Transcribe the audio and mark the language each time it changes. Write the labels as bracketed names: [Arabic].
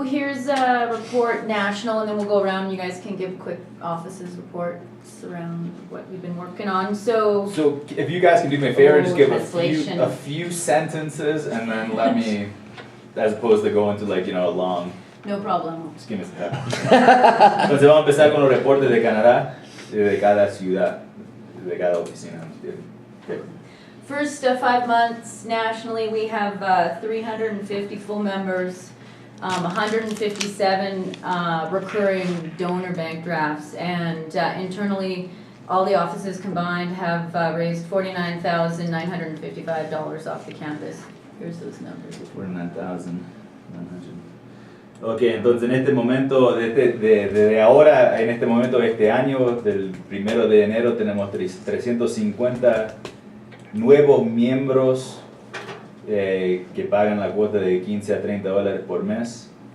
[English] Here's a report national, and then we'll go around. You guys can give quick offices reports around what we've been working on. So if you guys can do me a favor, just give translation. a few sentences, and then let me, as opposed to go into like a long. No problem. Just give me some time. [Spanish] Entonces vamos a empezar con los reportes de Canadá, de cada ciudad, de cada oficina. [English] Okay. First 5 months nationally, we have 350 full members. 157 recurring donor bank drafts, and internally all the offices combined have raised $49,955 off the campus. Here's those numbers. 49,900. [Spanish] Ok, entonces en este momento, desde ahora, en este momento de este año, del 1 de enero, tenemos 350 nuevos miembros que pagan la cuota de 15 a 30 dólares por mes,